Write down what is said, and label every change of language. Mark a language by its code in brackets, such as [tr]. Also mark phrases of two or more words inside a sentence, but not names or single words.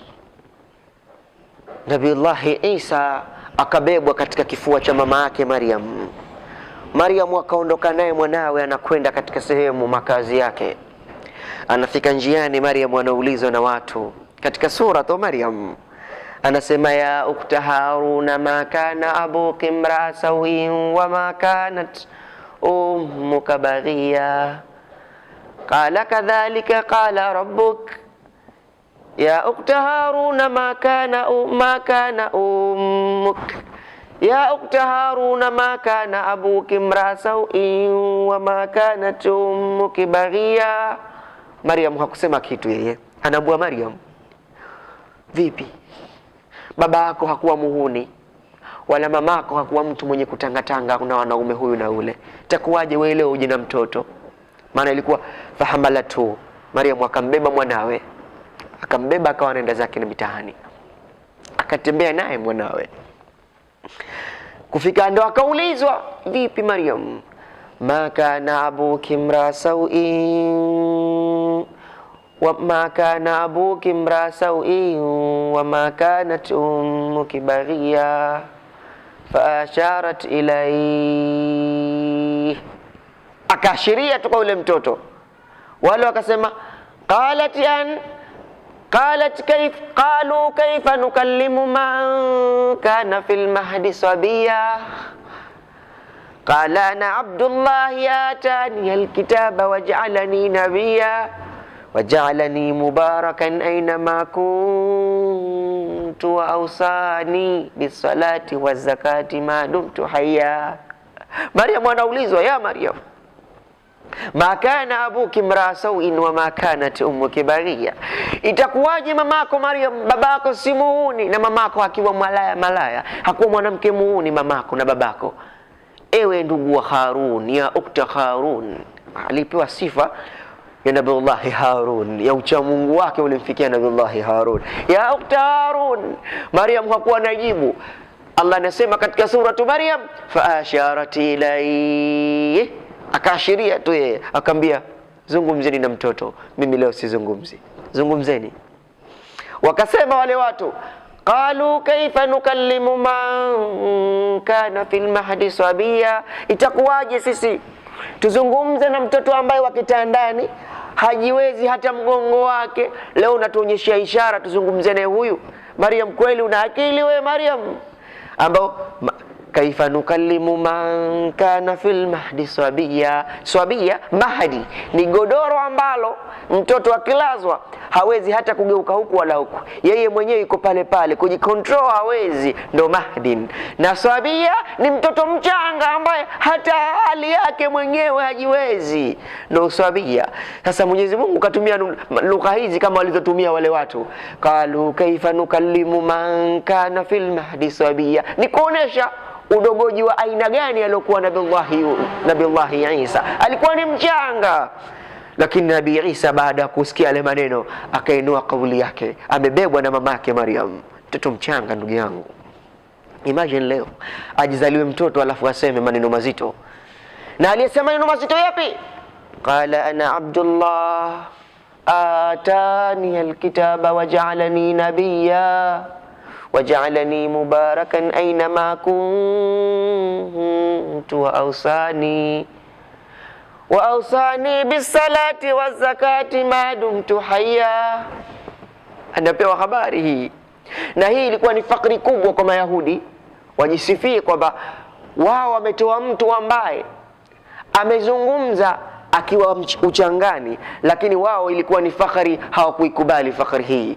[sw] Nabiullahi Isa akabebwa katika kifua cha mama yake Maryam. Maryam akaondoka naye mwanawe, anakwenda katika sehemu makazi yake. Anafika njiani, Maryam anaulizwa na watu katika sura Maryam, anasema [ar] يا أخت هارون ما كان أبوك امرأ سوء وما كانت أمك بغيا قال كذلك قال ربك يا أخت هارون ما كان أمك يا أخت هارون ما كان أبوك امرأ سوء وما كانت أمك بغيا. [sw] Maryam hakusema kitu yeye, anaambia Maryam, vipi, baba yako hakuwa muhuni wala mamako hakuwa mtu mwenye kutangatanga na wanaume huyu na ule, takuwaje wewe leo uje na mtoto? Maana ilikuwa fahamalatu, Maryam akambeba mwanawe, akambeba akawa anaenda zake na mitaani, akatembea naye mwanawe. Kufika ndo akaulizwa, vipi Maryam, [ar] ما كان أبوك امرأ سوء وما كان أبوك امرأ سوء وما كانت أمك بغيا فأشارت إليه, [sw] akaashiria tu kwa ule mtoto. Wale wakasema [ar] قالت كيف نكلم من كان في المهد صبيا قال أنا عبد الله آتاني الكتاب وجعلني نبيا وجعلني مباركا أينما كنت وأوصاني بالصلاة والزكاة ما دمت حيا. [sw] Maryam anaulizwa, [ar] يا مريم ما كان أبوك امرأ سوء وما كانت أمك بغيا, [sw] itakuwaje mamako Maryam, babako si muuni na mamako akiwa malaya, hakuwa mwanamke muuni mamako na babako. Ewe ndugu wa Harun, [ar] يا أخت هارون, [sw] alipewa sifa ya Nabiullahi Harun, ya uchamungu wake ulimfikia Nabiullahi Harun. [ar] يا أخت هارون, [sw] Maryam hakuwa najibu. Allah anasema katika suratu Maryam, [ar] فأشارت إليه, [sw] akaashiria tu yeye, akamwambia zungumzeni na mtoto, mimi leo sizungumzi, zungumzeni. Wakasema wale watu, [ar] قالوا كيف نكلم من كان في المهد صبيا, [sw] itakuwaje sisi tuzungumze na mtoto ambaye wakitandani hajiwezi hata mgongo wake, leo unatuonyesha ishara tuzungumze naye huyu? Maryam, kweli una akili wewe Maryam? [ar] Ambao كيف نكلم من كان في المهد صبيا. [sw] Sabiya, mahdi ni godoro ambalo mtoto akilazwa hawezi hata kugeuka huku wala huku, yeye mwenyewe yuko pale pale, kujikontrol hawezi, ndo mahdi. Na sabiya ni mtoto mchanga ambaye hata hali yake mwenyewe hajiwezi, ndo sabiya. Sasa Mwenyezi Mungu katumia lugha hizi kama walizotumia wale watu, [ar] قالوا كيف نكلم من كان في المهد صبيا, [sw] ni kuonesha udogoji wa aina gani aliokuwa Nabiullahi Isa. Alikuwa ni mchanga, lakini Nabii Isa baada ya kusikia yale maneno akainua kauli yake, amebebwa na mamake Maryam, mtoto mchanga. Ndugu yangu, imagine leo ajizaliwe mtoto alafu aseme maneno mazito. Na aliyesema maneno mazito yapi? [ar] قال أنا عبد الله آتاني الكتاب وجعلني نبيا وجعلني مباركا أينما كنت وأوصاني بالصلاة والزكاة ما دمت حيا. [sw] Anapewa habari hii, na hii ilikuwa ni fakri kubwa kwa Mayahudi, wajisifie kwamba wao wametoa mtu ambaye amezungumza akiwa uchangani, lakini wao ilikuwa ni fakhari, hawakuikubali fakhari hii.